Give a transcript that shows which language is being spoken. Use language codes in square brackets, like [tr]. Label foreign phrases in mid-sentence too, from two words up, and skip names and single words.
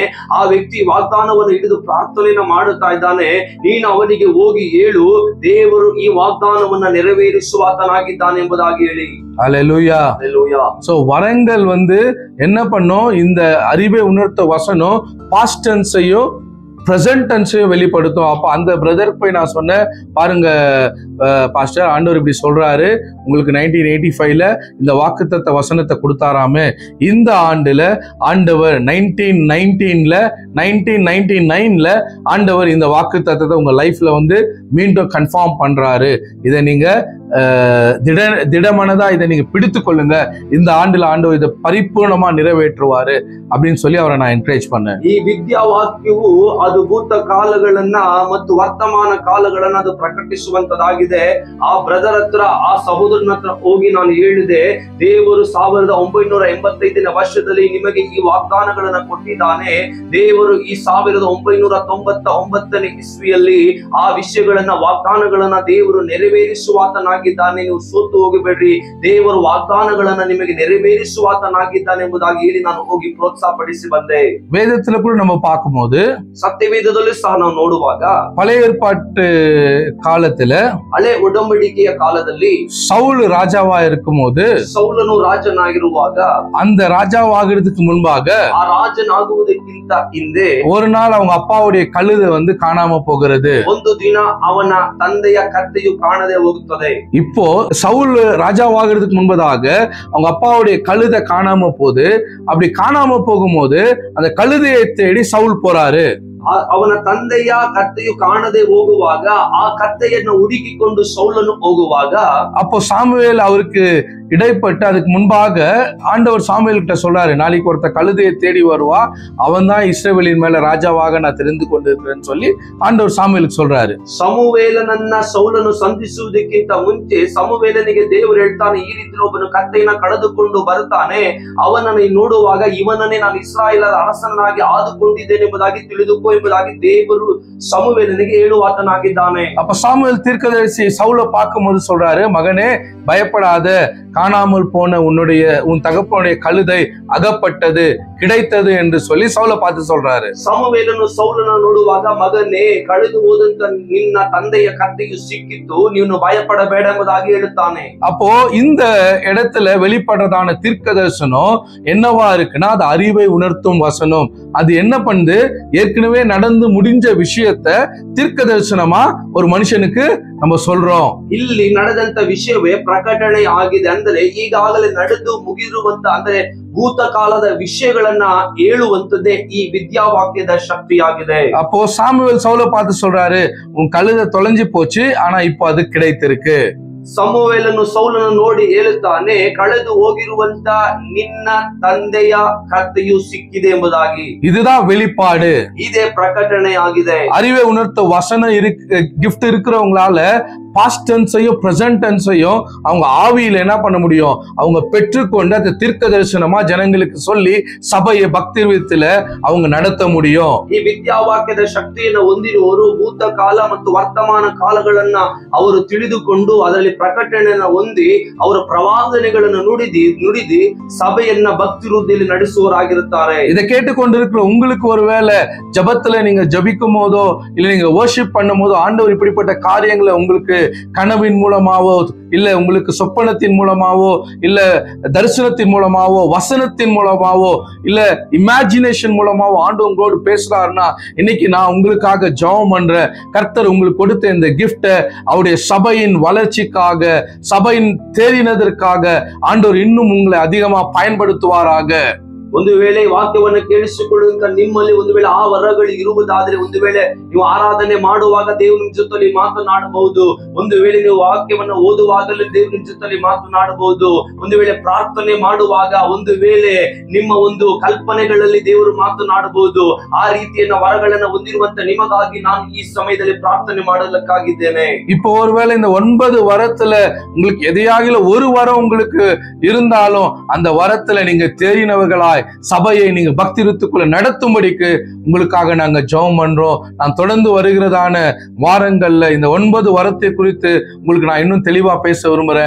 [kn] ಆ ವ್ಯಕ್ತಿ ವಾಗ್ದಾನವನ್ನು ಹಿಡಿದು ಪ್ರಾರ್ಥನೆಯನ್ನ ಮಾಡುತ್ತಾ ಇದ್ದಾನೆ. ನೀನು ಅವನಿಗೆ ಹೋಗಿ ಹೇಳು, ದೇವರು ಈ ವಾಗ್ದಾನವನ್ನ ನೆರವೇರಿಸುವಾತನಾಗಿದ್ದಾನೆ ಎಂಬುದಾಗಿ ಹೇಳಿ. [ta] அல்லேலூயா. சோ வரங்கள் வந்து என்ன பண்ணும், இந்த அறிவை உணர்த்த வசனம் [en] past tense present tense [ta] வெளிப்படுத்தும். அப்ப அந்த பிரதருக்கு போய் நான் சொன்னேன், பாருங்க பாஸ்டர், ஆண்டவர் இப்படி சொல்றாரு, உங்களுக்கு 1985ல இந்த வாக்குத்தத்த வசனத்தை கொடுத்தாராமே, இந்த ஆண்டுல ஆண்டவர் 1999ல ஆண்டவர் இந்த வாக்குத்தத்தத்தை உங்க லைஃப்ல வந்து மீண்டும் கன்ஃபார்ம் பண்றாரு. இதை நீங்க திடமனதா இதை நீங்க பிடித்து கொள்ளுங்க. இந்த ஆண்டுல ஆண்டவர் இதை பரிபூர்ணமா நிறைவேற்றுவாரு அப்படின்னு சொல்லி அவரை நான் என்கரேஜ் பண்ணேன். [kn] ಈ ವಿದ್ಯಾ ವಾಕ್ಯವು ಅದು ಭೂತ ಕಾಲಗಳನ್ನ ಮತ್ತು ವರ್ತಮಾನ ಕಾಲಗಳನ್ನ ಅದು ಪ್ರಕಟಿಸುವಂತದಾಗಿದೆ. ಆ ಬ್ರದರ್ ಹತ್ರ, ಆ ಸಹೋದರನ ಹತ್ರ ಹೋಗಿ ನಾನು ಹೇಳಿದೆ, ದೇವರು 1985ನೇ ವರ್ಷದಲ್ಲಿ ನಿಮಗೆ ಈ ವಾಗ್ದಾನಗಳನ್ನ ಕೊಟ್ಟಿದ್ದಾನೆ. ದೇವರು ಈ 1999ನೇ ಇಸ್ವಿಯಲ್ಲಿ ಆ ವಿಷಯಗಳನ್ನ, ವಾಗ್ದಾನಗಳನ್ನ ದೇವರು ನೆರವೇರಿಸುವಾತನಾಗಿ ಆತನಾಗಿದ್ದಾನೆ, ನೀವು ಸೋತು ಹೋಗಬೇಡ್ರಿ, ದೇವರು ವಾಗ್ದಾನಗಳನ್ನ ನಿಮಗೆ ನೆರವೇರಿಸುವ ಆತನಾಗಿದ್ದಾನೆ ಎಂಬುದಾಗಿ ಹೇಳಿ ನಾನು ಹೋಗಿ ಪ್ರೋತ್ಸಾಹ ಪಡಿಸಿ ಬಂದೆ. [ta] வேதத்துல கூட நம்ம பார்க்கும்போது [kn] ಸತ್ಯವೇದದಲ್ಲಿ ಸಹ ನಾವು ನೋಡುವಾಗ [ta] பழைய ஏற்பாட்டு காலத்துல [kn] ಹಳೆ ಒಡಂಬಡಿಕೆಯ ಕಾಲದಲ್ಲಿ [ta] சவுல் ராஜாவா இருக்கும்போது [kn] ಸೌಲನು ರಾಜನಾಗಿರುವಾಗ [ta] அந்த ராஜாவாகிறதுக்கு முன்பாக [kn] ಆ ರಾಜನಾಗುವುದಕ್ಕಿಂತ ಹಿಂದೆ [ta] ஒரு நாள் அவங்க அப்பாவுடைய கழுதை வந்து காணாம போகிறது. [kn] ಒಂದು ದಿನ ಅವನ ತಂದೆಯ ಕತ್ತೆಯು ಕಾಣದೆ ಹೋಗುತ್ತದೆ. [ta] இப்போ சவுல் ராஜாவாகிறதுக்கு முன்பதாக அவங்க அப்பாவுடைய கழுதை காணாம போகுது. அப்படி காணாம போகும்போது அந்த கழுதையை தேடி சவுல் போறாரு. [kn] ಅವನ ತಂದೆಯ ಕತ್ತೆಯು ಕಾಣದೆ ಹೋಗುವಾಗ ಆ ಕತ್ತೆಯನ್ನು ಹುಡುಕಿಕೊಂಡು ಸೌಲನು ಹೋಗುವಾಗ [ta] அப்போ சாமுவேல் அவருக்கு இடைப்பட்டு அதுக்கு முன்பாக ஆண்டவர் சாமுவேல் கிட்ட சொல்றாரு, நாளைக்கு ஒருத்த கழுதையை தேடி வருவா, அவன் தான் இஸ்ரவேலின் மேல ராஜாவாக நான் தெரிந்து கொண்டிருக்கிறேன்னு சொல்லி ஆண்டவர் சாமுவேலுக்கு சொல்றாரு. [kn] ಸಮುವೇಲನನ್ನ ಸೌಲನು ಸಂಧಿಸುವುದಕ್ಕಿಂತ ಮುಂಚೆ ಸಮುವೇಲನಿಗೆ ದೇವರು ಹೇಳ್ತಾನೆ, ಈ ರೀತಿ ಒಬ್ಬನು ಕತ್ತೆಯನ್ನ ಕಳೆದುಕೊಂಡು ಬರ್ತಾನೆ, ಅವನನ್ನು ನೋಡುವಾಗ ಇವನನ್ನೇ ನಾನು ಇಸ್ರಾಯೇಲರ ಅರಸನಾಗಿ ಆದುಕೊಂಡಿದ್ದೇನೆ ಎಂಬುದಾಗಿ ತಿಳಿದುಕೋ ಎಂಬುದಾಗಿ ದೇವರು ಸಮುವೇಲನಿಗೆ ಹೇಳುವಾತನಾಗಿದ್ದಾನೆ. [ta] அப்ப சாமுவேல் தீர்க்கதரிசி சவுலை பார்க்கும்போது சொல்றாரு, மகனே பயப்படாத, காணாமல் போன உன் தகப்பனுடைய கழுதை அகப்பட்டது, கிடைத்தது என்று சொல்லி சவுலை பார்த்து சொல்றாரு. [kn] ಸಮುವೇಲನು ಸೌಲನ ನೋಡುವಾಗ, ಮಗನೇ ಕಳೆದು ಹೋದಂತ ನಿನ್ನ ತಂದೆಯ ಕತ್ತೆಯು ಸಿಕ್ಕಿತ್ತು, ನೀನು பயப்படಬೇಡ ಎಂಬುದಾಗಿ ಹೇಳುತ್ತಾನೆ. [ta] அப்போ இந்த இடத்துல வெளிப்படுறதான தீர்க்க தரிசனம் என்னவா இருக்குன்னா, அது அறிவை உணர்த்தும் வசனம். அது என்ன பண்ணுது, ஏற்கனவே நடந்து முடிஞ்ச விஷயத்த தீர்க்க தரிசனமா ஒரு மனுஷனுக்கு நம்ம சொல்றோம். [kn] ಇಲ್ಲಿ ನಡೆದಂತ ವಿಷಯವೇ ಪ್ರಕಟಣೆ ಆಗಿದೆ. ಅಂದ್ರೆ ಈಗಾಗಲೇ ನಡೆದು ಮುಗಿದಿರುವಂತ, ಅಂದ್ರೆ ಭೂತಕಾಲದ ವಿಷಯಗಳನ್ನ ಹೇಳುವಂತದ್ದೇ ಈ ವಿದ್ಯಾವಾಕ್ಯದ ಶಕ್ತಿಯಾಗಿದೆ. [ta] அப்போ சாமுவேல் சவுலை பார்த்து சொல்றாரு, உன் கழுதை தொலைஞ்சு போச்சு, ஆனா இப்போ அது கிடைத்திருக்கு. [kn] ಸಮುವೇಲನು ಸೌಲನು ನೋಡಿ ಹೇಳುತ್ತಾನೆ, ಕಳೆದು ಹೋಗಿರುವಂತ ನಿನ್ನ ತಂದೆಯ ಕತ್ತೆಯು ಸಿಕ್ಕಿದೆ ಎಂಬುದಾಗಿ. [ta] இதுதான் வெளிப்பாடு, [kn] ಇದೇ ಪ್ರಕಟಣೆ ಆಗಿದೆ. [ta] அறிவை உணர்த்த வசனம் கிஃப்ட் இருக்கிறவங்களால [en] past tense present tense [ta] அவங்க ஆவியில என்ன பண்ண முடியும், அவங்க பெற்றுக்கொண்டு அந்த தீர்க்க தரிசனமா ஜனங்களுக்கு சொல்லி சபையை பக்தி விதத்துல அவங்க நடத்த முடியும். [kn] ಈ ವಿದ್ಯಾವಾಕ್ಯದ ಶಕ್ತಿಯನ್ನು ಹೊಂದಿರುವವರು ಭೂತಕಾಲ ಮತ್ತು ವರ್ತಮಾನ ಕಾಲಗಳನ್ನ ಅವರು ತಿಳಿದುಕೊಂಡು ಅದರಲ್ಲಿ ಪ್ರಕಟಣೆಯನ್ನು ಹೊಂದಿ ಅವರ ಪ್ರವಾದನೆಗಳನ್ನು ನುಡಿದಿ ಸಭೆಯನ್ನ ಭಕ್ತಿ ವೃದ್ಧಿಯಲ್ಲಿ ನಡೆಸುವವರಾಗಿರುತ್ತಾರೆ. [ta] இதை கேட்டுக்கொண்டிருக்கிற உங்களுக்கு ஒருவேளை ஜபத்துல நீங்க ஜபிக்கும் போதோ இல்ல நீங்க வர்ஷிப் பண்ணும் போதோ ஆண்டவர் இப்படிப்பட்ட காரியங்களை உங்களுக்கு கனவின் மூலமாவோ இல்ல உங்களுக்கு சொப்பனத்தின் மூலமாவோ இல்ல தரிசனத்தின் மூலமாவோ வசனத்தின் மூலமாவோ இல்ல இமேஜினேஷன் மூலமாவோ ஆண்டவர் உங்களோடு பேசுறாருன்னா, இன்னைக்கு நான் உங்களுக்காக ஜெபம் பண்றேன். கர்த்தர் உங்களுக்கு கொடுத்த இந்த கிஃப்ட அவருடைய சபையின் வளர்ச்சிக்காக, சபையின் தேறினதற்காக ஆண்டவர் இன்னும் உங்களை அதிகமா பயன்படுத்துவாராக. [kn] ಒಂದು ವೇಳೆ ವಾಕ್ಯವನ್ನು ಕೇಳಿಸಿಕೊಳ್ಳುವಂತ ನಿಮ್ಮಲ್ಲಿ ಒಂದು ವೇಳೆ ಆ ವರಗಳು ಇರುವುದಾದ್ರೆ, ಒಂದು ವೇಳೆ ನೀವು ಆರಾಧನೆ ಮಾಡುವಾಗ ದೇವ್ರ ನಿಮ್ ಜೊತೆಲಿ ಮಾತನಾಡಬಹುದು, ಒಂದು ವೇಳೆ ನೀವು ವಾಕ್ಯವನ್ನು ಓದುವಾಗಲೂ ದೇವ್ರ ನಿಮ್ ಜೊತೆಲಿ ಮಾತನಾಡಬಹುದು, ಒಂದು ವೇಳೆ ಪ್ರಾರ್ಥನೆ ಮಾಡುವಾಗ ಒಂದು ವೇಳೆ ನಿಮ್ಮ ಒಂದು ಕಲ್ಪನೆಗಳಲ್ಲಿ ದೇವರು ಮಾತನಾಡಬಹುದು. ಆ ರೀತಿಯನ್ನ ವರಗಳನ್ನ ಹೊಂದಿರುವಂತ ನಿಮಗಾಗಿ ನಾನು ಈ ಸಮಯದಲ್ಲಿ ಪ್ರಾರ್ಥನೆ ಮಾಡಲಿಕ್ಕಾಗಿದ್ದೇನೆ. [ta] இப்போ ஒருவேளை இந்த 9 வரத்துல உங்களுக்கு எதையாகில ஒரு வரம் உங்களுக்கு இருந்தாலும் அந்த வரத்துல நீங்க தேறினவர்களாய் சபையை நீங்க பக்தி ருத்துக்குள்ள நடத்தும்படிக்கு உங்களுக்காக நாங்க ஜெபம் பண்றோம். நான் தொடர்ந்து வருகிறதான வாரங்கள்ல இந்த 9 வரத்தை குறித்து உங்களுக்கு நான் இன்னும் தெளிவா பேச விரும்புறேன்.